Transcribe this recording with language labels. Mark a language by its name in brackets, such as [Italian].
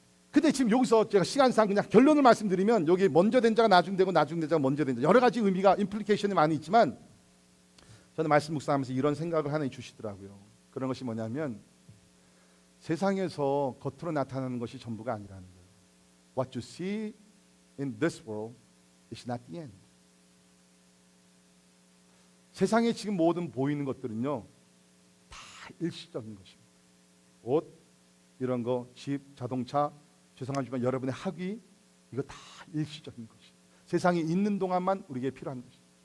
[Korean] 근데 지금 여기서 제가 시간상 그냥 결론을 말씀드리면, 여기 먼저 된 자가 나중되고 나중된 자가 먼저 된 자, 여러 가지 의미가, 임플리케이션이 많이 있지만 저는 말씀 묵상하면서 이런 생각을 하나 주시더라고요. 그런 것이 뭐냐면, 세상에서 겉으로 나타나는 것이 전부가 아니라는 거예요. [English] What you see in this world is not the end. [Korean] 세상에 지금 모든 보이는 것들은요 다 일시적인 것입니다. 옷, 이런 거, 집, 자동차, 죄송하지만 여러분의 학위, 이거 다 일시적인 것이, 세상에 있는 동안만 우리에게 필요한 것이.